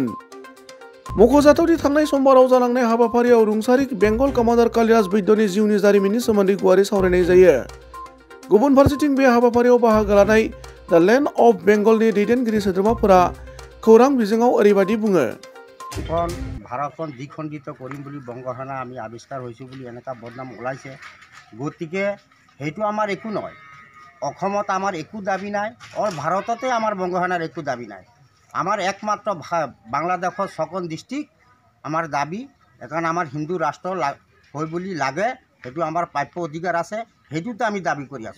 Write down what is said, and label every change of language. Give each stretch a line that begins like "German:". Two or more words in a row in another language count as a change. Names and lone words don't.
Bodo: मख'जाथावदि थांनाय समबाराव जालांनाय हाबाफारियाव रुंसारि बेंगल कामान्डार कालिदास बैद्यनि जिउनि जारिमिननि सोमोन्दै गुवारै सावरायनाय जायो। गुबुन फारसेथिं बे हाबाफारियाव बाहागो लानाय दा लेन्ड अफ बेंगलनि दैदेनगिरि सोद्रोमाफोरा खौरां बिजोङाव ओरैबायदि बुङो।
Assamese: এখন ভাৰতখন দ্বিখণ্ডিত কৰিম বুলি বংগসেনা আমি আৱিষ্কাৰ হৈছোঁ বুলি এনেকুৱা বদনাম ওলাইছে। গতিকে সেইটো আমাৰ একো নহয়। অসমত আমাৰ একো দাবী নাই, অল ভাৰততে আমাৰ বংগসেনাৰ একো দাবী নাই। আমাৰ একমাত্ৰ বাংলাদেশৰ ছখন ডিষ্ট্ৰিক্ট আমাৰ দাবী, কাৰণ আমাৰ হিন্দু ৰাষ্ট্ৰ হৈ বুলি লাগে, সেইটো আমাৰ প্ৰাপ্য অধিকাৰ আছে, সেইটোতে আমি দাবী কৰি আছোঁ।